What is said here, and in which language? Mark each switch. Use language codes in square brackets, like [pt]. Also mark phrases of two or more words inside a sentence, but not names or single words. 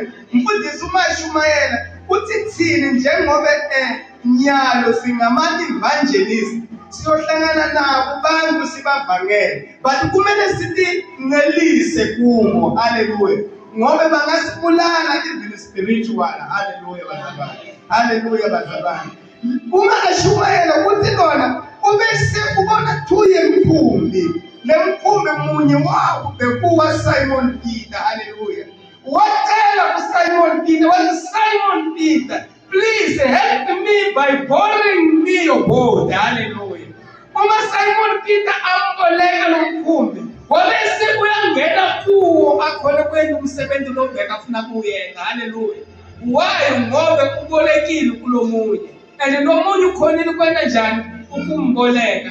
[zu] Mfundisi umashumayela uthi thini njengoba nyalo singama-evangelist siyohlangana nabo bantu sibavangele but kumele sithi ngelise kubo. Haleluya. Ngoba bangasibulala [en] even spiritual. [zu] Haleluya bazalwane. Haleluya bazalwane. Uma ashumayela ukuthi lona ubese ubona thuye mkhumbi lemkhumbi munye wawo bekuwa Simon Peter. Haleluya. Wacela kuSimon Peter wathi Simon Peter, [en] please help me by borrowing me your boat. [zu] Haleluya. Uma Simon Peter amboleka lomkhumbi wabese uyangena kuwo akhona kwenye umsebenzi lobheka afuna kuyenza. Haleluya. Why? Ngoba ubolekile kulomunye and nomunye ukhonile kwena njani ukumboleka.